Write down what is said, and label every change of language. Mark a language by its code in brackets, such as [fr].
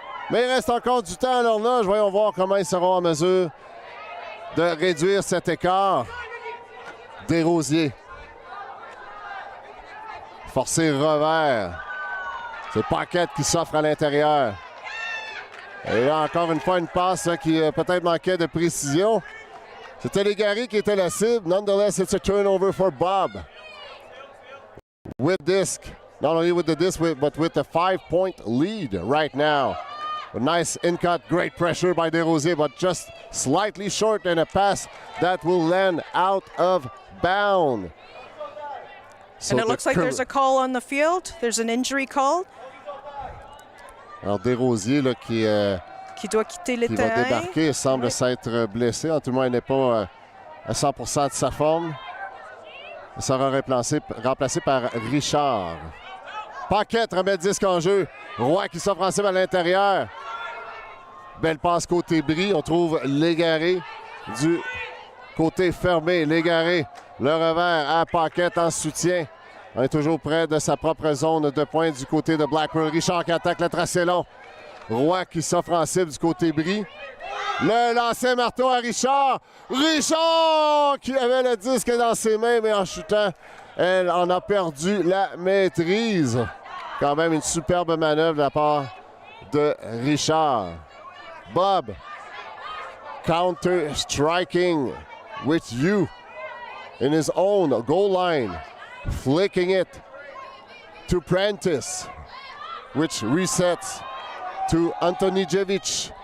[fr] Mais il reste encore du temps à l'horloge. Voyons voir comment ils seront en mesure de réduire cet écart. Desrosiers. Forcé revers. C'est Paquette qui s'offre à l'intérieur. Et là, encore une fois, une passe qui peut-être manquait de précision. C'était Légaré qui était la cible. [en] Nonetheless, it's a turnover for Bob. With disc. Not only with the disc, but with a 5-point lead right now. A nice in-cut, great pressure by Desrosiers, but just slightly short and a pass that will land out of bounds. And it looks like there's a call on the field. There's an injury call. [fr] Alors Desrosiers là, qui doit quitter le va débarquer, semble s'être blessé. En tout cas, il n'est pas à 100% de sa forme. Il sera remplacé par Richard. Paquette remet le disque en jeu. Roy qui s'offre en cible à l'intérieur. Belle passe côté Brie. On trouve Légaré du côté fermé. Légaré, le revers à Paquette en soutien. On est toujours près de sa propre zone de pointe du côté de Blackpearl. Richard qui attaque le tracé long. Roy qui s'offre en cible du côté Brie. Le lancer marteau à Richard. Richard qui avait le disque dans ses mains, mais en chutant, elle en a perdu la maîtrise. Quand même une superbe manœuvre de la part de Richard. [en] Bob, counter-striking with you in his own goal line. Flicking it to Prentice, which resets to Antonijevic.